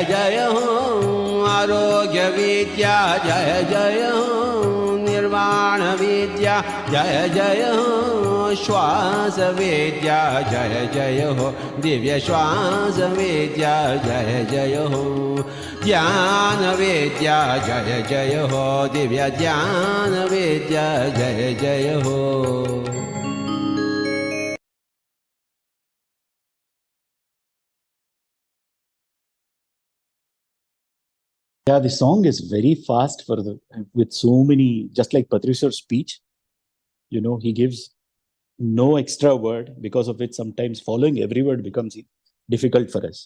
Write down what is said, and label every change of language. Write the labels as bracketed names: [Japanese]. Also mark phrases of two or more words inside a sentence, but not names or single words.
[Hindi] जय हो, आरोग्य विद्या जय जय हो, निर्वाण विद्या जय जय हो, श्वास विद्या जय जय हो, दिव्य श्वास विद्या जय जय हो, ध्यान विद्या जय जय हो, दिव्य ध्यान विद्या जय जय हो. [English] Yeah, the song is very fast with so many, just like Patriji's speech, you know, he gives no extra word, because of which sometimes following every word becomes difficult for us.